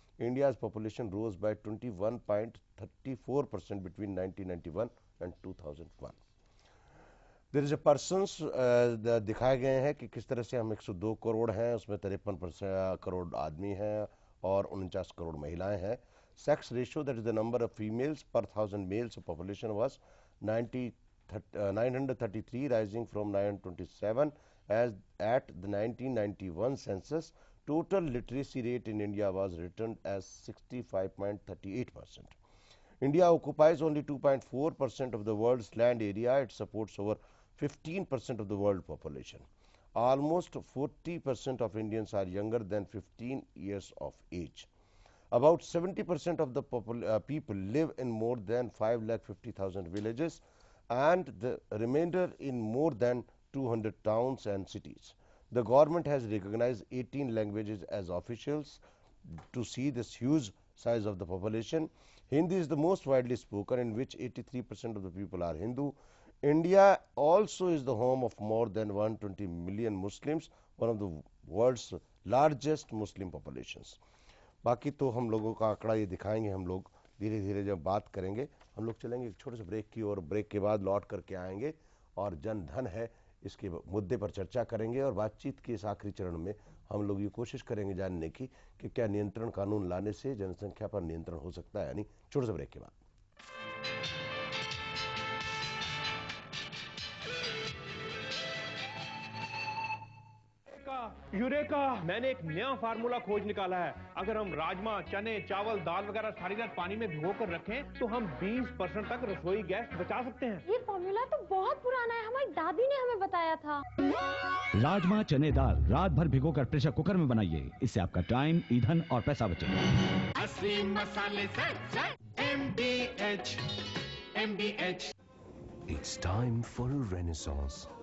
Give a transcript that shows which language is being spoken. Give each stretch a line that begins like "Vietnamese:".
English: India's population rose by 21.34% between 1991 and 2001. There is a persons
Hindi: दिखाए गए हैं कि किस तरह से हम 102 करोड़ हैं, उसमें 53 करोड़ आदमी हैं और 49 करोड़ महिलाएं हैं।
English: Sex ratio, that is the number of females per 1000 males of population was 933, rising from 927 as at the 1991 census. Total literacy rate in India was written as 65.38%. India occupies only 2.4% of the world's land area. It supports over 15% of the world population. Almost 40% of Indians are younger than 15 years of age. About 70% of the people live in more than 5,50,000 villages and the remainder in more than 200 towns and cities. The government has recognized 18 languages as officials to see this huge size of the population. Hindi is the most widely spoken, in which 83% of the people are Hindu. India also is the home of more than 120 million Muslims, one of the world's largest Muslim populations.
Hindi: बाकी तो हम लोगों का आंकड़ा ये दिखाएंगे, हम लोग धीरे धीरे जब बात करेंगे। हम लोग चलेंगे एक छोटे से ब्रेक की ओर, ब्रेक के बाद लौट करके आएंगे और जन धन है इसके मुद्दे पर चर्चा करेंगे। और बातचीत के इस आखिरी चरण में हम लोग ये कोशिश करेंगे जानने की कि क्या नियंत्रण कानून लाने से जनसंख्या पर नियंत्रण हो सकता है, यानी छोटे से ब्रेक के बाद। यूरेका, मैंने एक नया फार्मूला खोज निकाला है। अगर हम राजमा, चने, चावल, दाल वगैरह सारी रात पानी में भिगोकर रखें तो हम 20% तक रसोई गैस बचा सकते हैं। ये फार्मूला तो बहुत पुराना है, हमारी दादी ने हमें बताया था। राजमा, चने, दाल रात भर भिगोकर प्रेशर कुकर में बनाइए, इससे आपका टाइम, ईंधन और पैसा बचेगा। असली मसाले से MDH।
English: It's time for a renaissance.